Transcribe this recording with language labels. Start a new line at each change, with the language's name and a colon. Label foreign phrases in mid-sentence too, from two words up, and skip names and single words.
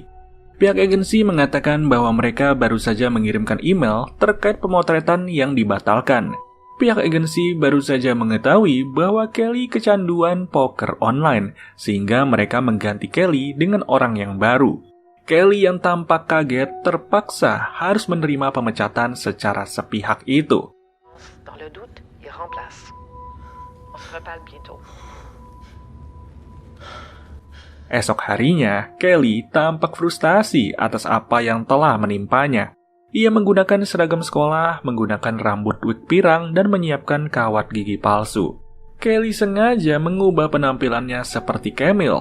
Indonesian: Pihak agensi mengatakan bahwa mereka baru saja mengirimkan email terkait pemotretan yang dibatalkan. Pihak agensi baru saja mengetahui bahwa Kelly kecanduan
English: poker online,
Indonesian: sehingga mereka mengganti Kelly dengan orang yang baru. Kelly yang tampak kaget terpaksa harus menerima pemecatan secara sepihak itu.
French: Dans le doute, il remplace. On se reparle bientôt.
Indonesian: Esok harinya, Kelly tampak frustasi atas apa yang telah menimpanya. Ia menggunakan seragam sekolah, menggunakan rambut wig pirang, dan menyiapkan kawat gigi palsu. Kelly sengaja mengubah penampilannya seperti Camille.